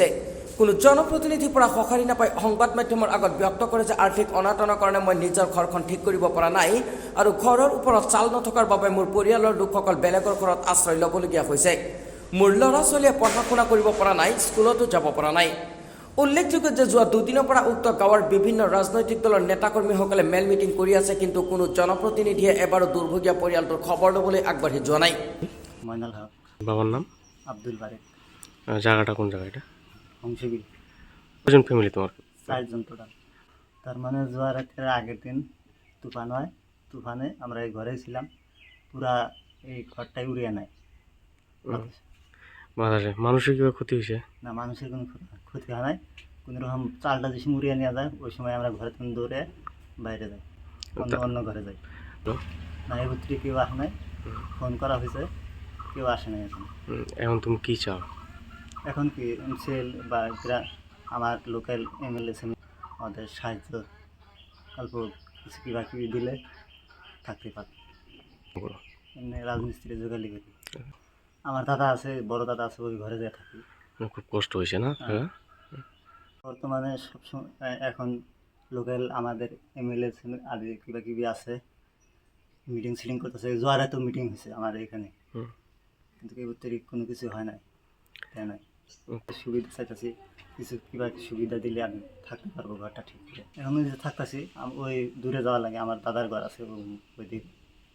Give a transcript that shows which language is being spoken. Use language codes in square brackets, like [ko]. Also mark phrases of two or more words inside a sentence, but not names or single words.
[as] কোনো জনপ্ৰতিনিধিৰ পৰা সঁহাৰি নাপাই সংবাদ মাধ্যমৰ আগত ব্যক্ত কৰে যে আৰ্থিক অনাটনৰ কাৰণে মই নিজৰ ঘৰখন ঠিক কৰিব পৰা নাই আৰু ঘৰৰ ওপৰত চাল নথকাৰ বাবে মোৰ পৰিয়ালৰ লোকসকল বেলেগৰ ঘৰত আশ্ৰয় ল'বলগীয়া হৈছে। মোৰ ল'ৰা ছোৱালীয়ে পঢ়া শুনা কৰিব পৰা নাই, স্কুলতো যাব পৰা নাই। উল্লেখযোগ্য যে যোৱা দুদিনৰ পৰা উক্ত গাঁৱৰ বিভিন্ন ৰাজনৈতিক দলৰ নেতাকৰ্মীসকলে মেল মিটিং কৰি আছে, কিন্তু কোনো জনপ্ৰতিনিধিয়ে এবাৰো দুৰ্ভগীয়া পৰিয়ালটোৰ খবৰ ল'বলৈ আগবাঢ়ি যোৱা নাই। মইনাল হক। [bn] বাবার নাম? আব্দুল বারেক। জায়গাটা কোন জায়গা এটা? হংসবিল। কজন ফ্যামিলি তোমার? 4জন টোটাল। তার মানে জোয়ার আগের দিন তুফান হয়, তুফানে আমরা এই ঘরেই ছিলাম, পুরা এই ঘরটাই উড়িয়ে নেয়। বাতাসে মানুষের কিভাবে ক্ষতি হয়েছে? না, মানুষের কোনো ক্ষতি হয় নাই, কোনো রকম চালটা যে সময় উড়িয়ে নেওয়া যায় ওই সময় আমরা ঘরে থেকে দৌড়ে বাইরে যাই, অন্য ঘরে যাই। না, এর ভিতরে কেউ আসে নাই, ফোন করা হয়েছে, কেউ আসে নাই এখন। এখন তুমি কি চাও? এখন কি সেল বা আমার [en] local MLA [bn] আমাদের সাহায্য অল্প কিছু [as] কিবা কিবি [bn] দিলে থাকতে পারে। এমনি রাজমিস্ত্রি জোগালি করি। আমার দাদা আছে, বড় দাদা আছে, ওই ঘরে যেয়ে থাকি। খুব কষ্ট হয়েছে না? বর্তমানে সবসময় এখন লোকাল আমাদের MLA আদি [as] কিবা কিবি [bn] আছে, [en] meeting sitting [bn] করতেছে। জোয়ারে তো মিটিং হয়েছে আমার এখানে, কিন্তু এই ভিতরে কোনো কিছু হয় নাই, তাই নাই। সুবিধা চাইতেছি, কিছু কিবা সুবিধা দিলে আমি থাকতে পারবো ঘরটা ঠিক করে। এখন যে থাকতেছি ওই দূরে যাওয়া লাগে, আমার দাদার ঘর আছে ওই দিকে।